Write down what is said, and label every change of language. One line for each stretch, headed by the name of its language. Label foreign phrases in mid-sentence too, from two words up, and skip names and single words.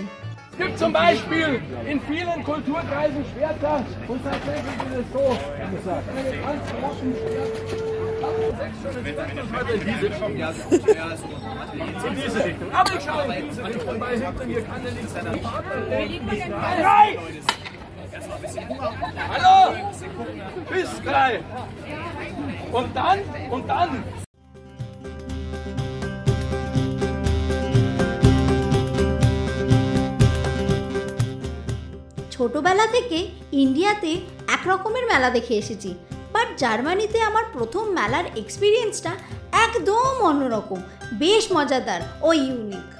German: Gibt zum Beispiel in vielen Kulturkreisen Schwerter und tatsächlich ist es so, ganz großen Schwerter. Aber ich schaue in diese Richtung, weil hinter mir kann ja nichts sein. Nein! Hallo! Bis gleich! Und dann!
Bangla: ছোটবেলা থেকে ইন্ডিয়াতে একরকমের মেলা দেখে এসেছি, বাট জার্মানিতে আমার প্রথম মেলার এক্সপিরিয়েন্সটা একদম অন্যরকম, বেশ মজাদার ও ইউনিক।